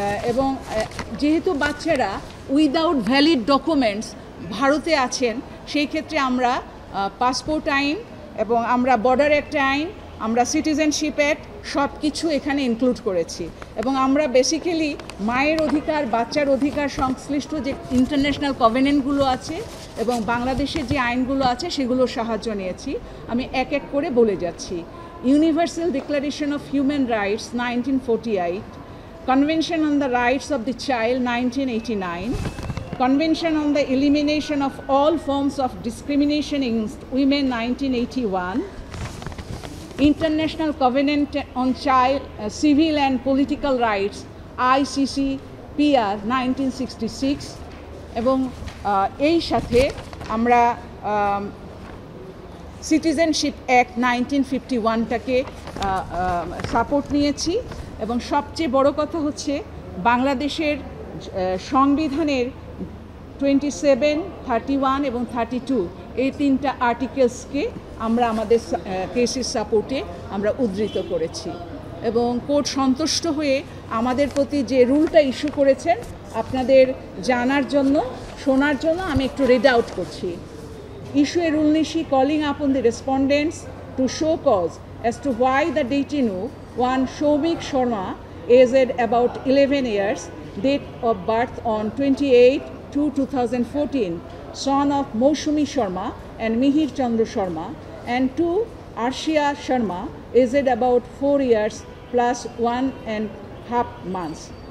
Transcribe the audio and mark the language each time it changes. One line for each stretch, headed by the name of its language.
Bangla: এবং যেহেতু বাচ্চারা
English: without valid documents
Bangla: ভারতে আছেন, সেই ক্ষেত্রে আমরা পাসপোর্ট আইন এবং আমরা বর্ডার অ্যাক্ট আইন, আমরা সিটিজেনশিপ অ্যাক্ট সব কিছু এখানে ইনক্লুড করেছি। এবং আমরা বেসিক্যালি মায়ের অধিকার, বাচ্চার অধিকার সংশ্লিষ্ট যে ইন্টারন্যাশনাল কভেনেন্টগুলো আছে এবং বাংলাদেশের যে আইনগুলো আছে সেগুলোর সাহায্য নিয়েছি। আমি এক এক করে বলে যাচ্ছি।
English: universal declaration of human rights 1948, Convention on the Rights of the Child 1989, Convention on the Elimination of All Forms of Discrimination Against Women 1981,
Bangla: International Covenant on Child Civil and Political Rights ICCPR 1966 এবং এই সাথে আমরা citizenship act 1951টাকে support নিয়েছি। এবং সবচেয়ে বড় কথা হচ্ছে বাংলাদেশের সংবিধানের 27, 31 এবং 32 এই তিনটা আর্টিকেলসকে আমরা আমাদের কেসের সাপোর্টে আমরা উদ্ধৃত করেছি এবং কোর্ট সন্তুষ্ট হয়ে আমাদের প্রতি যে রুলটা ইস্যু করেছেন আপনাদের জানার জন্য শোনার জন্য আমি একটু রিড আউট করছি।
English: Issue a rule nishi calling upon the respondents to show cause as to why the detainee, one Shomik Sharma, aged about 11 years, date of birth on 28/2/2014, son of Moshumi Sharma and Mihir Chandra Sharma, and two Arshia Sharma, aged about 4 years plus 1.5 months.